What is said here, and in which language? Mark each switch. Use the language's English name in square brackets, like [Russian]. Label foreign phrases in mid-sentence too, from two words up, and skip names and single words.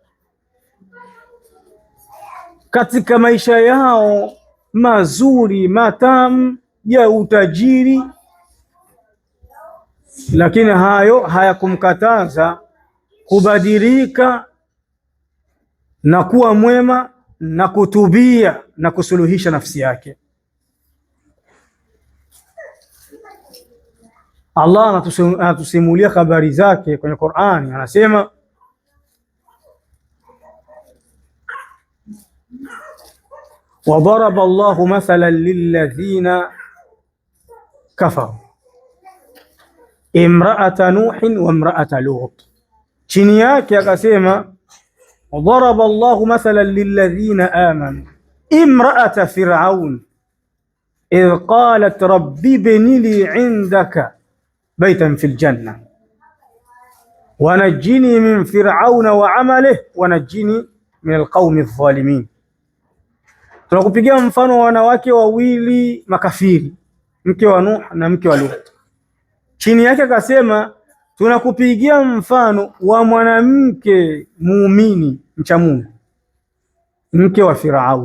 [Swahili] Katika maisha yao mazuri matamu ya utajiri, lakini hayo hayakumkataza kubadilika na kuwa mwema na kutubia na kusuluhisha nafsi yake. Allah anatusimulia habari zake kwenye Qur'ani, anasema [Arabic] وضرب الله مثلا للذين كفروا امرأة نوح وامرأة لوط. [Swahili] chini yake akasema [Arabic] وضرب الله مثلا للذين آمنوا امرأة فرعون إذ قالت رب ابن لي عندك بيتا في الجنة ونجني من فرعون وعمله ونجني من القوم الظالمين. [Swahili] Tunakupigia mfano wa wanawake wawili makafiri, mke wa Nuh na mke wa Lut. Chini yake akasema tunakupigia mfano wa mwanamke muumini mcha Mungu, mke wa Firaun.